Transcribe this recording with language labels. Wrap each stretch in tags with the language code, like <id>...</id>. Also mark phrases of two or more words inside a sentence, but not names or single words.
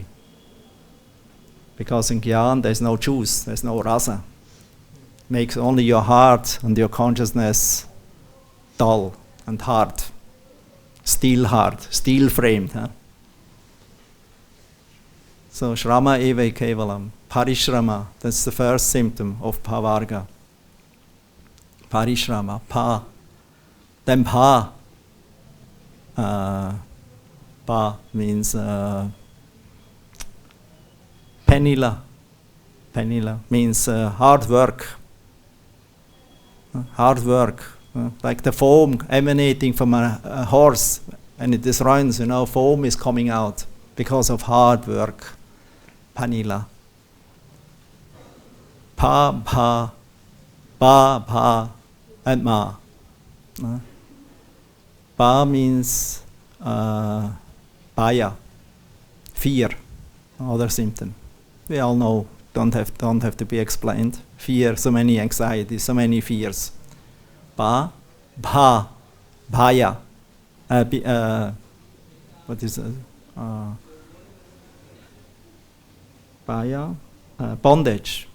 <en>Because in Gyan there's no juice, there's no rasa. Makes only your heart and your consciousness dull and hard. steel heart, steel framed. Huh? So</en> <sa>श्रम एव केवलम्,</sa> <en>parishrama, that's the first symptom of pavarga. Parishrama, pa. Then pa. Pa means penila. Penila means hard work. Hard work. Like the foam emanating from a horse. When it is runs, foam is coming out because of hard work. Panila. Pa, pa, ba, pa, and ma. Ba means baya, fear, another symptom. We all know, don't have to be explained. Fear, so many anxieties, so many fears. Ba, bha, bhaya. What is it? Bhaya, bondage.</en>